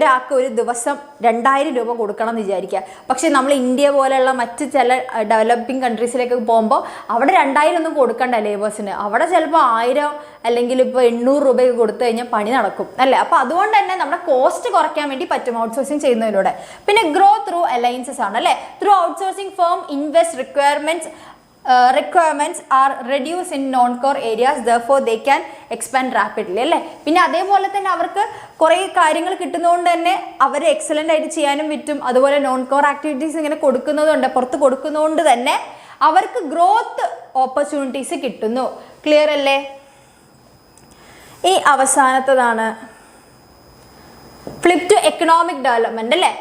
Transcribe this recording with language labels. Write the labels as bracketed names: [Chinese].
[Malayalam] ഒരാൾക്ക് ഒരു ദിവസം 2000 രൂപ കൊടുക്കണം എന്ന് വിചാരിക്കുക. പക്ഷേ നമ്മൾ ഇന്ത്യ പോലെയുള്ള മറ്റ് ചില ഡെവലപ്പിംഗ് കൺട്രീസിലേക്ക് പോകുമ്പോൾ അവിടെ 2000 ഒന്നും കൊടുക്കണ്ട ലേബേഴ്സിന്. അവിടെ ചിലപ്പോൾ 1000 അല്ലെങ്കിൽ ഇപ്പോൾ 800 രൂപയൊക്കെ കൊടുത്തു കഴിഞ്ഞാൽ പണി നടക്കും അല്ലേ. അപ്പോൾ അതുകൊണ്ട് തന്നെ നമ്മുടെ കോസ്റ്റ് കുറയ്ക്കാൻ വേണ്ടി പറ്റും ഔട്ട്സോഴ്സിങ് ചെയ്യുന്നതിലൂടെ. പിന്നെ ഗ്രോ ത്രൂ അലയൻസസ് ആണ് അല്ലേ. [English] through outsourcing firm invest requirements are reduced in non-core areas, therefore they can expand rapidly [Malayalam] അല്ലേ. പിന്നെ അതേപോലെ തന്നെ അവർക്ക് കുറേ കാര്യങ്ങൾ കിട്ടുന്നതുകൊണ്ട് തന്നെ അവർ എക്സലൻ്റ് ആയിട്ട് ചെയ്യാനും പറ്റും. അതുപോലെ നോൺ കോർ ആക്ടിവിറ്റീസ് ഇങ്ങനെ കൊടുക്കുന്നതുകൊണ്ട് പുറത്ത് കൊടുക്കുന്നതുകൊണ്ട് തന്നെ അവർക്ക് ഗ്രോത്ത് ഓപ്പർച്യൂണിറ്റീസ് കിട്ടുന്നു. ക്ലിയർ അല്ലേ? ഈ അവസാനത്തതാണ് ഫ്ലിപ്പ് ടു എക്കണോമിക് ഡെവലപ്മെന്റ് അല്ലേ.